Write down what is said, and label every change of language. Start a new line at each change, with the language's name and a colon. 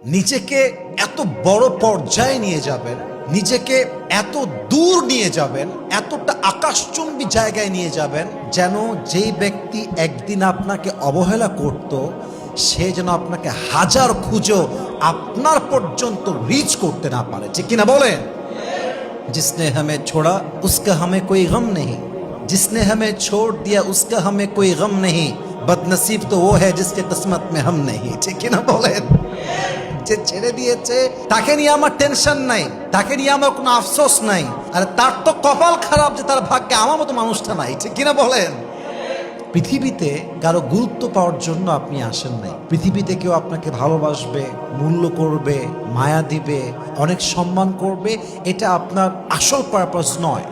Bangla: নিজেকে এত বড় পর্যায়ে নিয়ে যাবেন, নিজেকে এত দূর নিয়ে যাবেন, এতটা আকাশচুম্বী জায়গায় নিয়ে যাবেন যেন যেই ব্যক্তি একদিন আপনাকে অবহেলা করত সে যেন আপনাকে হাজার খুঁজো আপনার পর্যন্ত রিচ করতে না পারে। ঠিক কিনা বলেন?
Hindi: जिसने हमें छोड़ा उसका हमें कोई गम नहीं, जिसने हमें छोड़ दिया उसका हमें कोई गम नहीं, बदनसीब तो वो है जिसके किस्मत में हम नहीं।
Bangla: ঠিক না বলেন? যে ছেড়ে দিয়েছে তাকে নিয়ে আমার টেনশন নাই, তাকে নিয়ে আমার কোনো আফসোস নাই, আর তার তো কপাল খারাপ যে তার ভাগ্যে আমার মতো মানুষটা নাই। ঠিক কিনা বলেন? পৃথিবীতে কারো গুরুত্ব পাওয়ার জন্য আপনি আসেন নাই। পৃথিবীতে কেউ আপনাকে ভালোবাসবে, মূল্য করবে, মায়া দিবে, অনেক সম্মান করবে, এটা আপনার আসল পারপাস নয়।